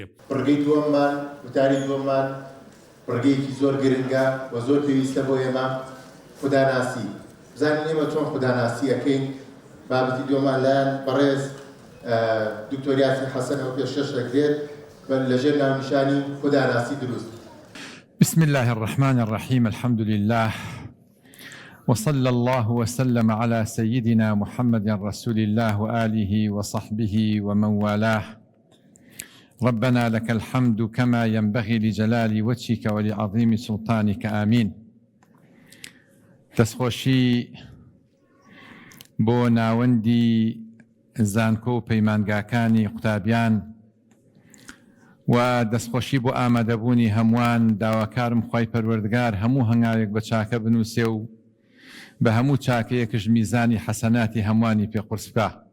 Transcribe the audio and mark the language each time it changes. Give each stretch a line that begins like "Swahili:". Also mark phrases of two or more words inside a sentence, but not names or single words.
Central Kurdish: ڕگەی دووەممان وتاری دووەممان ڕگەیەکی زۆر گرنگە و زۆر پێویستە بۆ ئێمە خوداناسی. بزانین ئێمە چۆن خوداناسی ئەکەین. بابەتی دووەمان لایەن بەڕێز دکتۆر یاسین حەسەن ئەو پێشکەش دەکرێت لەژێر ناونیشانی خوداناسی دروست.
Arabic: بسم الله الرحمن الرحيم، الحمد لله وصلى الله وسلم على سيدنا محمد رسول الله وآله وصحبه ومن والاه. ربنا لك الحمد كما ينبغي لجلال وجهك ولعظيم سلطانك، آمين.
Central Kurdish: دەستخۆشی بۆ ناوەندی زانکۆ و پەیمانگاکانی قوتابیان و دەستخۆشی بۆ ئامادەبوونی هەمووان. داواکارم خوای پەروەردگار هەموو هەنگاوێک بە چاکە بنووسێ و بە هەموو چاکەیەکش میزانی حەسەناتی هەمووانی پێ قورس بکا.